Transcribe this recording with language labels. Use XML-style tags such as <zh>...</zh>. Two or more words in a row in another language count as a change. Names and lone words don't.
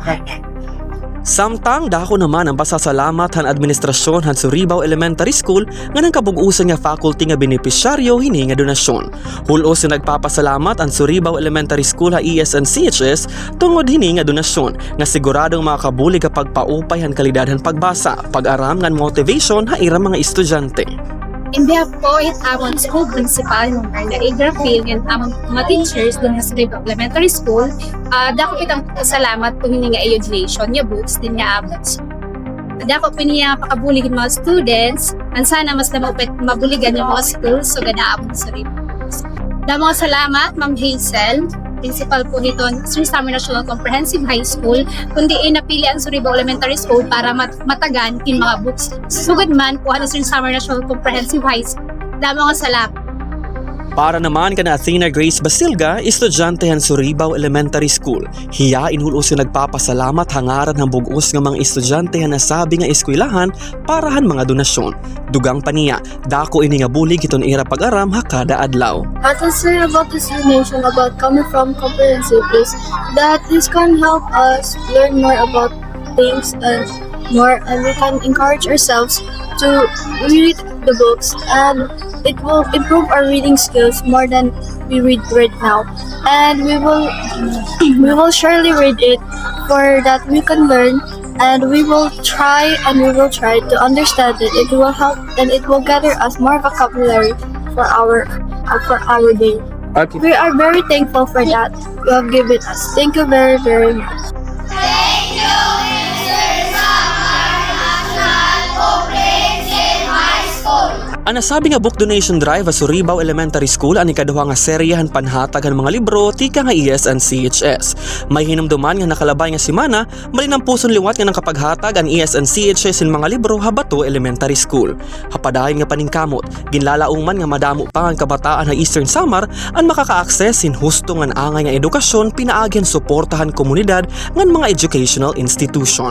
<war>Samtang dako naman ang pasasalamat han administrasyon han Suribao Elementary School nga nang kabug-usan nga faculty nga benepisyaryo hini nga donasyon. Hulos na nagpapasalamat ang Suribao Elementary School ha ES&CHS tungod hini nga donasyon nga siguradong makabulig ka pagpaupay han kalidad han pagbasa, pag-aram ngan motivation ha ira mga estudyante.</war> <en>In behalf</en> <war>po it among school principal ng Erna Grafil and among mga teachers dun sa Suribao Elementary School, dako kitang salamat po hindi nga donation niya books din nga abot. Dako po niya pakabuligin mga students and sana mas na mabuligan yung mga schools so ganaabot sa Suribao. Damo salamat Ma'am Hazel, principal po nito Eastern Samar National Comprehensive High School, kundi napili ang Suribao Elementary School para matagan kin mga books. Sugod man po ang Eastern Samar National Comprehensive High School. Damo nga salamat. Para naman kana Athena Grace Basilga, estudyante han Suribao Elementary School. Hiya inhulos yung nagpapasalamat hangaran ng bugos ng mga estudyante han nasabi nga eskwelahan para han mga donasyon. Dugang paniya, dako ini nga bulig iton ira pag-aram ha kada adlaw.</war> <en>What I say about this donation about coming from comprehensive is that this can help us learn more about things and we can encourage ourselves to read the books and it will improve our reading skills more than we read right now, and we will surely read it for that we can learn, and we will try to understand it. It will help and it will gather us more vocabulary for our day. Okay. We are very thankful for that you have given us. Thank you very, very much.</en> <war>Ang nasabi nga book donation drive sa Suribao Elementary School ang ikaduha nga seryahan panhatag ang mga libro tika nga ES&CHS. May hinumduman nga nakalabay nga semana, malinang puson liwat nga nang kapaghatag ang ES&CHS in mga libro Habato Elementary School. Hapadayon nga paningkamot, ginlalauman nga madamo pa ang kabataan ng Eastern Samar ang makaka-access in husto nga angay nga edukasyon pinaagyan suportahan komunidad ngan mga</war> <en>educational institution.</en>